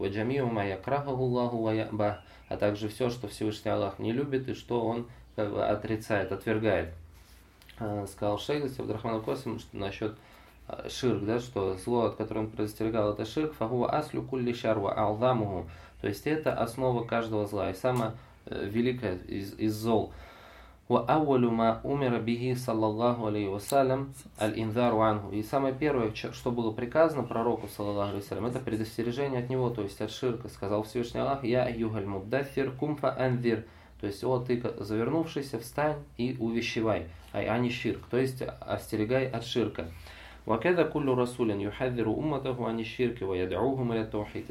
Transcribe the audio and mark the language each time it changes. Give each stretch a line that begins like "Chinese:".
Russian: Ва джамиу ма якрахаху Аллаху ва ябах, а также все, что Всевышний Аллах не любит и что он как бы отрицает, отвергает. Сказал шейх Абдурахман аль-Косим насчет ширк, да, что зло, от которого он предостерегал, это ширк. Фахуа аслю кулли шар ва алзамуху, то есть это основа каждого зла и самое великое из зол.
Arabic: وأول ما أمر به صلى الله عليه وسلم الإنذار عنه.
Russian: И самое первое, что было приказано пророку,
Arabic: صلى الله عليه وسلم,
Russian: это предостережение от него, то есть от ширка. Сказал Всевышний Аллах, «Я юхаль муддаффир, кум фа анзир». То есть, о, ты завернувшийся, встань и увещевай. Ай, а не ширк. То есть, остерегай от ширка.
Arabic: وَكَذَا كُلُّ رَسُولٍ يُحَذِّرُ أُمَّتَهُ عَنِ الشِّرْكِ وَيَدْعُوهُمْ إِلَى التَّوْحِيدِ.